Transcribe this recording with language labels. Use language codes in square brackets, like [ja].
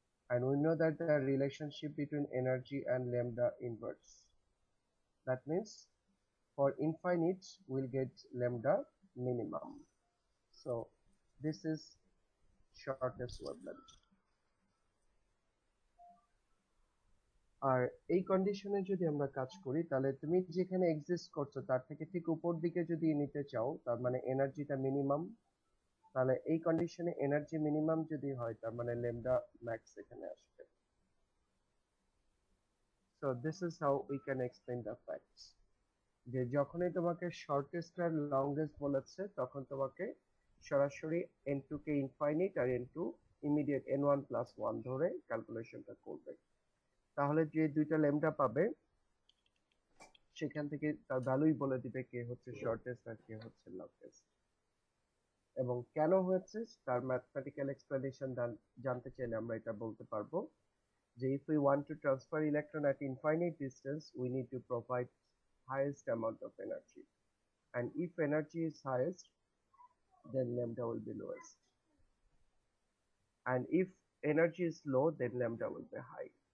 [en] And we know that the relationship between energy and lambda inverse. That means for infinite, we'll get lambda minimum. So this is shortest wavelength. [bn] আর এই কন্ডিশনে যদি আমরা কাজ করি তাহলে তুমি যেখানে এক্সিস্ট করছো তার থেকে ঠিক উপর দিকে যদি নিতে চাও, তার মানে এনার্জিটা মিনিমাম, তাহলে এই কন্ডিশনে এনার্জি মিনিমাম যদি হয় তার মানে ল্যামডা ম্যাক্স এখানে আসবে। [en] so this is how we can explain the facts, [bn] যে যখনই তোমাকে শর্টেস্ট আর লংগেস্ট বলেছে তখন তোমাকে সরাসরি n2 কে ইনফাইনাইট আর n2 ইমিডিয়েট n1 প্লাস 1 ধরে ক্যালকুলেশনটা করবে। তাহলে যে দুইটা ল্যামডা পাবে সেখান থেকে তার ভ্যালুই বলে দিবে কে হচ্ছে শর্টেস্ট আর কে হচ্ছে লংগেস্ট। এবং কেন হয়েছে তার ম্যাথমেটিক্যাল এক্সপ্লেনেশন জানতে চাইলে আমরা এটা বলতে পারবো যে [en] if we want to transfer electron at infinite distance we need to provide highest amount of energy, and if energy is highest then lambda will be lowest, and if energy is low then lambda will be high.